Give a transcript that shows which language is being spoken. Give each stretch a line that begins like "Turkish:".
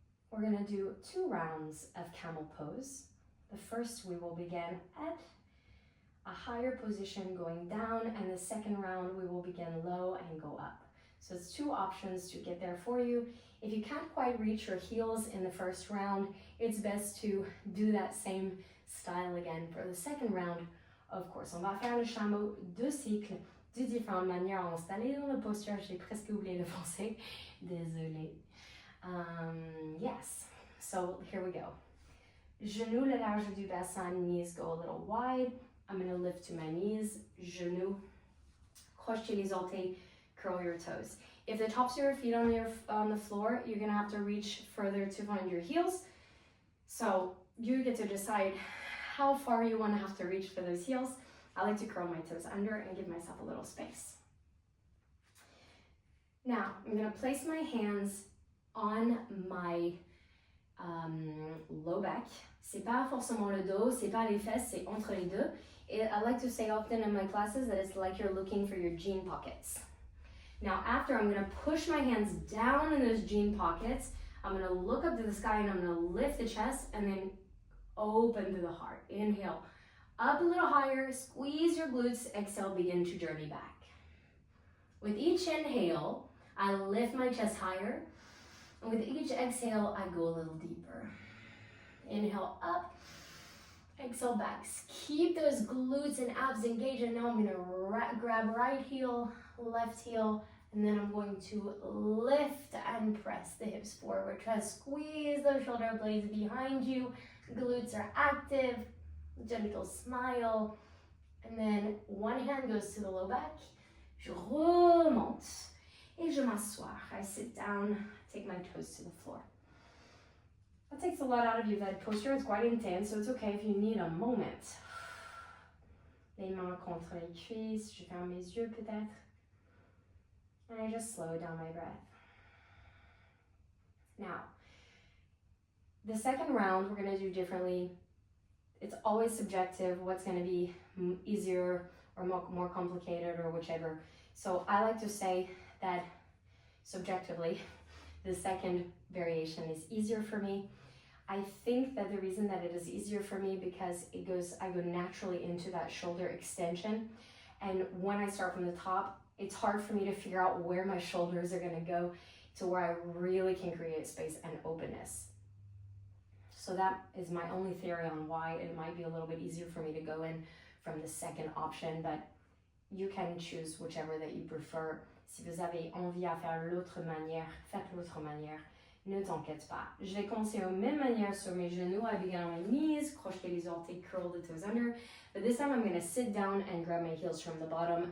English: We're going to do 2 rounds of camel pose. The first we will begin at a higher position going down, and the second round we will begin low and go up. So it's 2 options to get there for you. If you can't quite reach your heels in the first round, it's best to do that same style again for the second round. Of course,
French: on va faire le chameau 2 cycles de différentes manières à installer dans le posture. J'ai presque oublié le français. Désolée.
English: Yes, so here we go.
French: Genoux le large du bassin,
English: knees go a little wide. I'm going to lift to my knees,
French: genoux, crochet les orteils,
English: curl your toes. If the tops of your feet on the floor, you're going to have to reach further to find your heels. So you get to decide how far you want to have to reach for those heels. I like to curl my toes under and give myself a little space. Now, I'm going to place my hands on my low back.
French: C'est pas forcément le dos, c'est pas les fesses, c'est entre les deux.
English: I like to say often in my classes that it's like you're looking for your jean pockets. Now after, I'm going to push my hands down in those jean pockets. I'm going to look up to the sky and I'm going to lift the chest and then open to the heart. Inhale, up a little higher, squeeze your glutes. Exhale, begin to journey back. With each inhale, I lift my chest higher. And with each exhale, I go a little deeper. Inhale up, exhale back. Keep those glutes and abs engaged. And now I'm going to grab right heel, left heel, and then I'm going to lift and press the hips forward. Try to squeeze those shoulder blades behind you. Glutes are active. Gentle smile. And then one hand goes to the low back.
French: Je remonte. Et je m'assois.
English: I sit down, take my toes to the floor. That takes a lot out of you. That posture is quite intense, so it's okay if you need a moment.
French: Les mains contre les cuisses. Je ferme mes yeux peut-être.
English: And I just slow down my breath. Now, the second round we're going to do differently. It's always subjective what's going to be easier or more complicated or whichever. So I like to say that subjectively, the second variation is easier for me. I think that the reason that it is easier for me because I go naturally into that shoulder extension. And when I start from the top, it's hard for me to figure out where my shoulders are gonna go to where I really can create space and openness. So that is my only theory on why it might be a little bit easier for me to go in from the second option, but you can choose whichever that you prefer.
French: Si vous avez envie à faire l'autre manière, faites l'autre manière. Ne t'inquiète pas. Je vais commencer de la même manière sur mes genoux.
English: I begin on my knees,
French: crochet les orteils,
English: curl the toes under. But this time I'm going to sit down and grab my heels from the bottom.